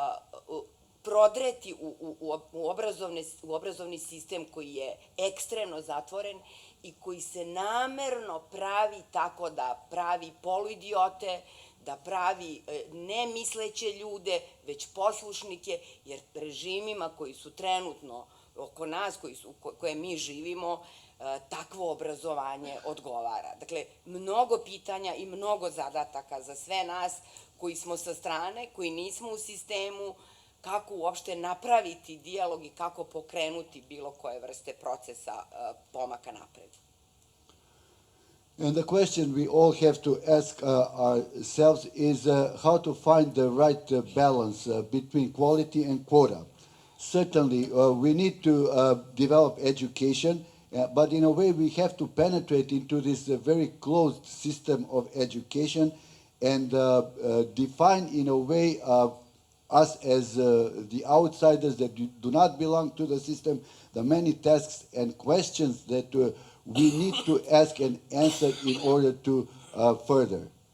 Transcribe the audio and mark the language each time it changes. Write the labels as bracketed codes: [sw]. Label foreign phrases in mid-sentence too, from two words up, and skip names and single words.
[sr] prodreti u obrazovni sistem koji je ekstremno zatvoren i koji se namerno pravi tako da pravi poluidiote, da pravi nemisleće ljude, već poslušnike, jer režimima koji su trenutno oko nas, koje mi živimo, takvo obrazovanje odgovara. Dakle, mnogo pitanja i mnogo zadataka za sve nas koji smo sa strane, koji nismo u sistemu, kako uopšte napraviti dijalog i kako pokrenuti bilo koje vrste procesa pomaka napred. [en] And the question we all have to ask ourselves is how to find the right balance between quality and quota. Certainly, we need to develop education, but in a way we have to penetrate into this very closed system of education and define in a way us as the outsiders that do not belong to the system, the many tasks and questions that we need to ask and answer in order to further.